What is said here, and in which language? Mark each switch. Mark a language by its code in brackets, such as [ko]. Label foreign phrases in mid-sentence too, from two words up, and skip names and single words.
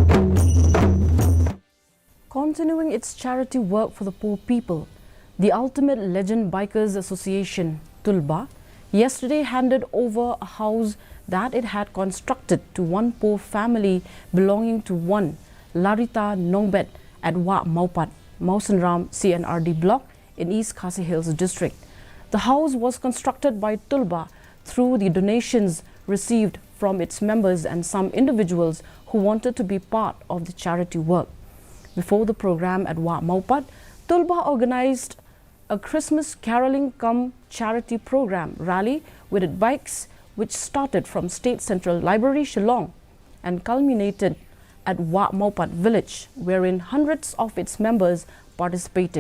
[en] Continuing its charity work for the poor people, the Ultimate Legend Bikers Association, Tulba, yesterday handed over a house that it had constructed to one poor family belonging to one Larita Nongbet at Wa Maupat, Mausanram CNRD block in East Khasi Hills district. The house was constructed by Tulba through the donations received from its members and some individuals who wanted to be part of the charity work. Before the program at Wa Maupat, Tulba organized a Christmas caroling cum charity program rally with bikes which started from State Central Library, Shillong and culminated at Wa Maupat village, wherein hundreds of its members participated.